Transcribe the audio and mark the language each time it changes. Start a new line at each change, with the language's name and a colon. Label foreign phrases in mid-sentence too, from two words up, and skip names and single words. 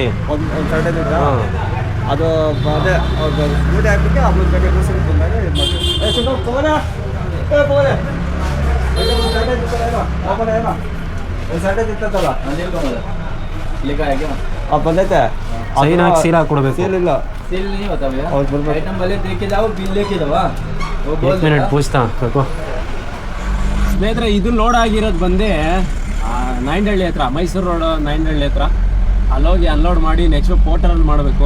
Kannada: ಒಂದು ಶಾರ್ಟೇಜ್ ಇತ್ತು, ಅದು ಅದೇ ಡ್ಯೂಟಿ ಹಾಕ್ಬಿಟ್ಟು ಆಮೇಲೆ ಬೇಕಾದ್ರೆ ಡ್ರೆಸ್ ಬಂದಾಗ ಇದು ಮಾಡ್ತೀವಿ. ಒಂದು ಶಾರ್ಟೇಜ್ ಇತ್ತಲ್ಲ ಬಂದೈತೆ, ಸೈನ್ ಹಾಕಿ ಸೀಲ್ ಹಾಕ್ಕೊಡ್ಬೇಕು. ಸೇಲ್ ಇಲ್ಲ,
Hindi: एक मिनट पूछता रखो.
Kannada: ಸ್ನೇಹಿತರೆ, ಇದು ಲೋಡ್ ಆಗಿರೋದು ಬಂದೇ ನಾಯಂಡಹಳ್ಳಿ ಹತ್ರ, ಮೈಸೂರು ರೋಡ್ ನಾಯಂಡಹಳ್ಳಿ ಹತ್ರ. ಅಲ್ಲೋಗಿ ಅನ್ಲೋಡ್ ಮಾಡಿ ನೆಕ್ಸ್ಟ್ ಪೋರ್ಟರಲ್ಲಿ ಮಾಡಬೇಕು.